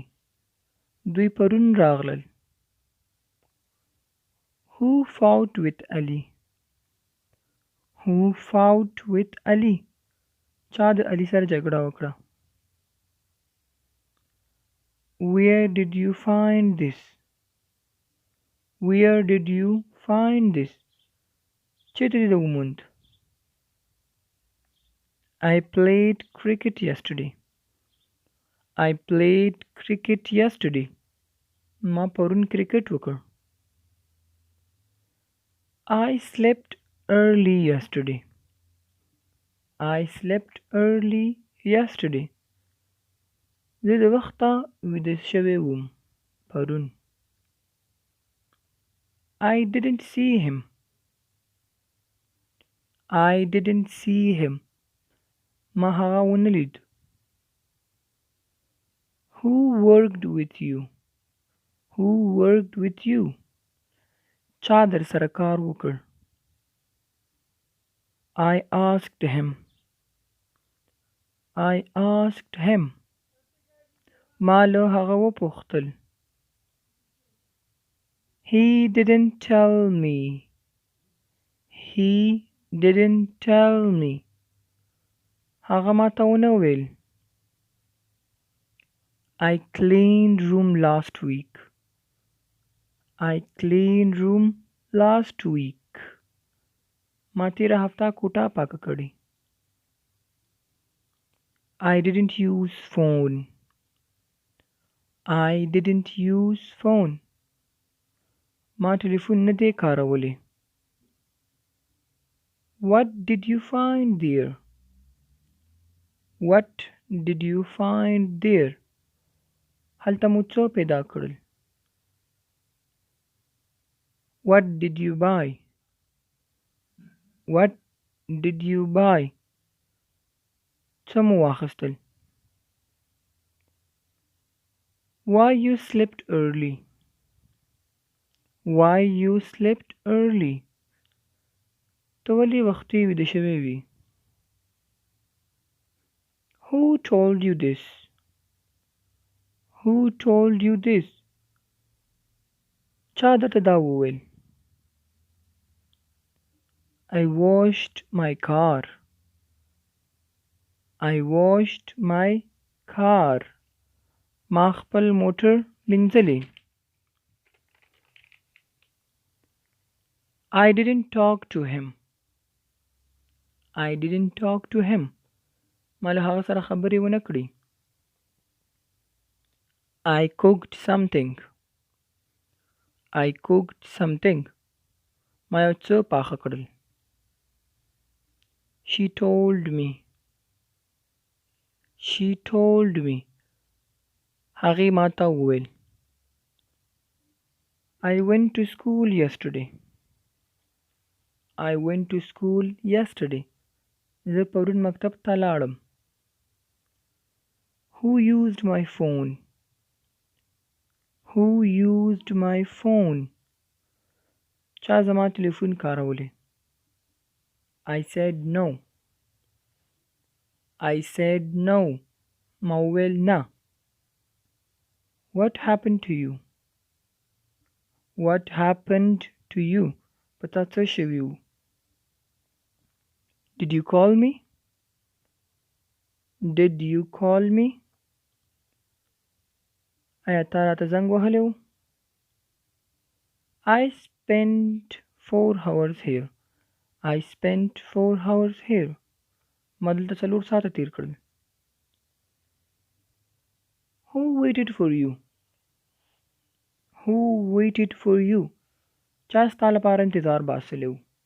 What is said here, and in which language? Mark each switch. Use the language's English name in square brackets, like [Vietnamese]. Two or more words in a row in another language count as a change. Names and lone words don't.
[Pashto] دوی پرون راغلل. [English] Who fought with Ali? Who fought with Ali? [Pashto] چا د علي سره جګړه وکړه. [English] Where did you find this? Where did you find this? [Pashto] چیرته دې وموند؟ [English] I played cricket yesterday. I played cricket yesterday. [Pashto] ما پرون کرکټ وکړ. [English] I slept early yesterday. I slept early yesterday. [Pashto] زه د وخته ویده شوی وم پرون. [English] I didn't see him. I didn't see him. [Pashto] ما هغه ونه لید. [English] Who worked with you? Who worked with you? [Pashto] چا در سره کار وکړ. [English] I asked him. I asked him. [Pashto] ما له هغه وپوښتل. [English] He didn't tell me. He didn't tell me. [Pashto] هغه ما ته ونه ویل. [English] I cleaned room last week. I cleaned room last week. [Pashto] ما تیره هفته کوټه پاکه کړې. [English] I didn't use phone. I didn't use phone. [Pashto] ما ټلیفون نه دی کارولی. [English] What did you find there? What did you find there? [Pashto] هلته مو څه پیدا کړل. [English] What did you buy? What did you buy? [Pashto] څه مو واخیستل. [English] Why you slept early? Why you slept early? [Pashto] ته ولې وختي ویده شوی وي. [English] Who told you this? Who told you this? [Pashto] چا درته دا وویل. [English] I washed my car. I washed my car. [Pashto] ما خپل موټر وینځلی. [English] I didn't talk to him. I didn't talk to him. [Pashto] ما له هغه سره خبرې ونه کړې. [English] I cooked something. I cooked something. [Pashto] ما یو څه پاخه کړل. [English] She told me. She told me. [Pashto] هغې ما ته وویل. [English] I went to school yesterday. I went to school yesterday. [Pashto] زه پرون مکتب ته لاړم. [English] Who used my phone? Who used my phone? [Pashto] چا زما ټلیفون کارولی. [English] I said no. I said no. [Pashto] ما وویل نه. [English] What happened to you? What happened to you? [Pashto] پتا څه شوي وو. [English] Did you call me? Did you call me? [Pashto] آیا تا راته زنګ وهلی و. [English] I spent 4 hours here. I spent 4 hours here. [Pashto] ما دلته 4 ساعته تیر کړل. [English] Who waited for you? Who waited for you? [Pashto] چا ستا لپاره انتظار باسلی و.